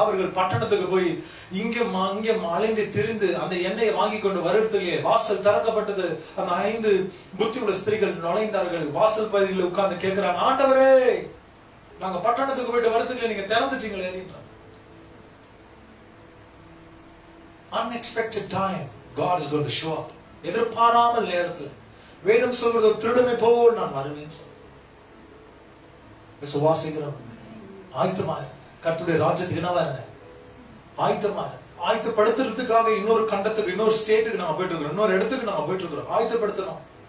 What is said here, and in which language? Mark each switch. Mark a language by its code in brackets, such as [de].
[ta] அவர்கள் பட்டணத்துக்கு போய் இங்க அலைந்து திரிந்து அந்த எண்ணெயை வாங்கி கொண்டு வருவதிலே வாசல் திறக்கப்பட்டது. அந்த 5 புத்தி உள்ள ஸ்திரீகள் நுழைந்தார்கள். வாசல் பகுதியில் உட்கார்ந்து கேட்கிறாங்க, ஆண்டவரே நாங்க பட்டணத்துக்கு போயிட்டு வருவதில்லை, நீங்க திறந்துட்டீங்களே. [en] Unexpected time God is going to show up. [ta] எதிர்பாராமல் நேரத்தில் வேதம் சொல்வது, ஒரு திருடனை போல் நான் வருவேன். விசுவாசிக்கிறவங்க ஆயத்தமா கர்த்தருடைய ராஜ்யத்துக்கு என்ன வாருங்க, ஆயத்தமா ஆயத்தப்படுத்துறதுக்காக இன்னொரு கண்டத்துக்கு, இன்னொரு ஸ்டேட்டுக்கு நாம போயிட்டு இருக்கிறோம், இன்னொரு இடத்துக்கு நாம போயிட்டு இருக்கிறோம். ஆயத்தப்படுத்தணும்.